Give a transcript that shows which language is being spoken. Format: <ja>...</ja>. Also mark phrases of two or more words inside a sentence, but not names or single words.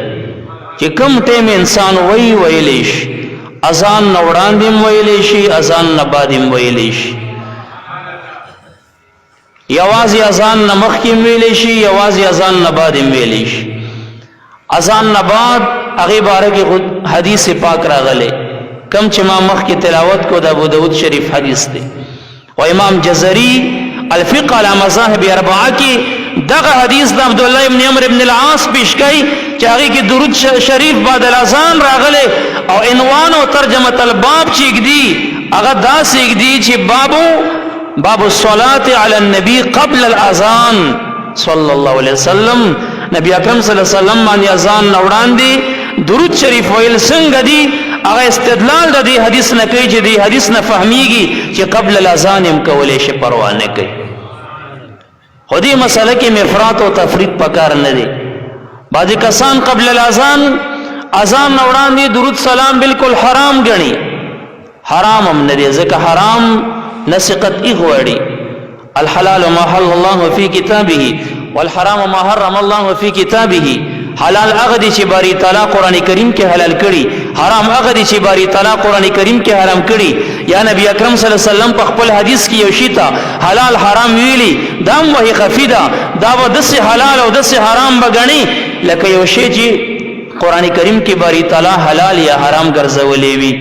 <ps>چې کوم ټیم انسان ویلی شي، اذان نه وړاندې ویلی شي، اذان نه بعد ویلی شي، یوازې اذان نه مخکې ویلی شي، یوازې اذان نه بعد ویلی شي. اذان نه بعد هغه باره کې حدیث پاک راغلی کم چې ما مخکې تلاوت کو د ابو داود شریف حدیث دی. او امام جزری الفقه على مذاهب اربعه کې دغه حدیث د عبد الله ابن عمرو ابن العاص پیش کړي چې هغه کې درود شریف</ps> <ar>بعد الاذان</ar> <ps>راغله. او عنوان او</ps> <ar>ترجمه الباب</ar> <ps>چې دی هغه دا سیګ چې</ps> <ar>باب الصلاه علی النبي قبل الاذان صلی الله علیه وسلم.</ar> <ps>نبی اکرم</ps> <ar>صلی الله علیه وسلم</ar> <ps>باندې اذان وړاندې درود شریف ویل څنګه دی؟ هغه استدلال د دې حدیث نه کوي چې دې حدیث نه فهميږي چې</ps> <ar>قبل الاذان</ar> <ps>هم کولې شي، پروا نه کوي. خو دې مسله کې افراط او تفریط پکار نه دی. بعضی کسان</ps> <ar>قبل الاذان</ar> <ps>اذان وړاندې درود سلام بالکل حرام ګڼي. حرام هم نه دی، ځکه حرام نسقت غوړي.</ps> <ar>الحلال ما حل الله في كتابه والحرام ما حرم الله في كتابه.</ar> <ps>حلال هغه دي چې باری تعالی قران کریم کې حلال کړي، حرام هغه دي چې باری تعالی قران کریم کې حرام کړي. یا نبی اکرم</ps> <ar>صلی الله علیه وسلم</ar> <ps>په خپل حدیث کې یو شی ته حلال حرام ویلي، دا وحی خفیدا، دا و د حلال او د حرام بغنی لکه یو شی چې قران کریم کې باری تعالی حلال یا حرام ګرځولې وي.</ps>